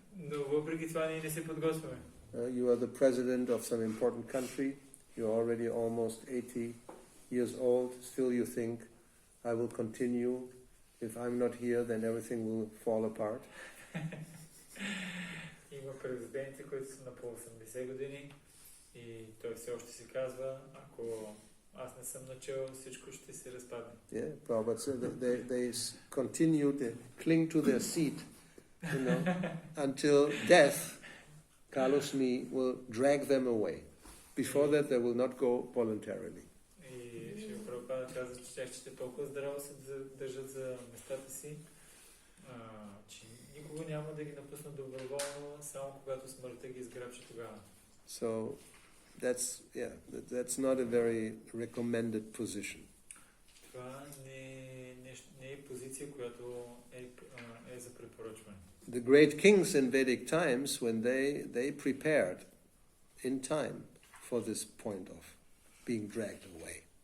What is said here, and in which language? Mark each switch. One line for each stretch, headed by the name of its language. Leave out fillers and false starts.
Bulgarian: Но въпреки това ние не се подготвяме.
English: You are the president of some important country. You're already almost 80 years old. Still you think, I will continue. If I'm not here, then everything will fall apart.
Bulgarian: Има президенти, които са на по 80 години и той все още си казва, ако аз не съм начал, всичко ще се разпадне.
English: Yeah, but so they continue to cling to their seat, you know, until death, Carlos me, will drag them away. Before that, they will not go voluntarily.
Bulgarian: И Шрила Прабхупада казва, че тях ще толкова здраво се държат за местата си, че никога няма да ги напуснат доброволно, само когато смъртта ги изграбчи тогава.
English: So that's not a very recommended position.
Bulgarian: Това не е позиция, която е за препоръчване.
English: The great kings in Vedic times, when they prepared in time for this point of being dragged away.